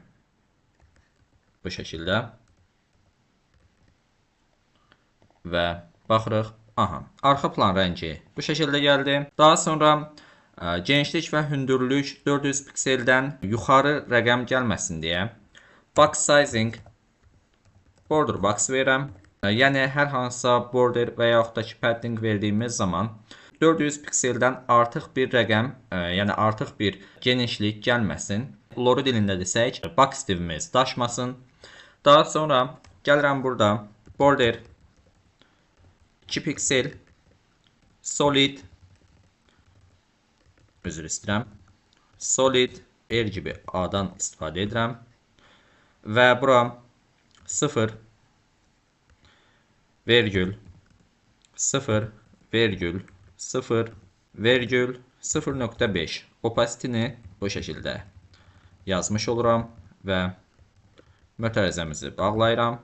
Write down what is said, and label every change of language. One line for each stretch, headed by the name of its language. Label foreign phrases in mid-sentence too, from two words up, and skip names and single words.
Azerbaijani: Bu şəkildə və baxırıq. Aha, arxa plan rəngi bu şəkildə gəldi. Daha sonra genişlik və hündürlük 400 pikseldən yuxarı rəqəm gəlməsin deyə
English: box sizing border box
Azerbaijani: verirəm. Yəni hər hansısa border və yaxud da ki padding verdiyimiz zaman 400 pikseldən artıq bir rəqəm, yəni artıq bir genişlik gəlməsin. Lori dilində desək, box divimiz daşmasın. Daha sonra gəlirəm burada border 2 piksel solid solid RGBA-dan istifadə edirəm və bura 0 vergül 0 vergül 0 vergül 0.5 opacity-ni bu şəkildə yazmış oluram və mötərizəmizi bağlayıram.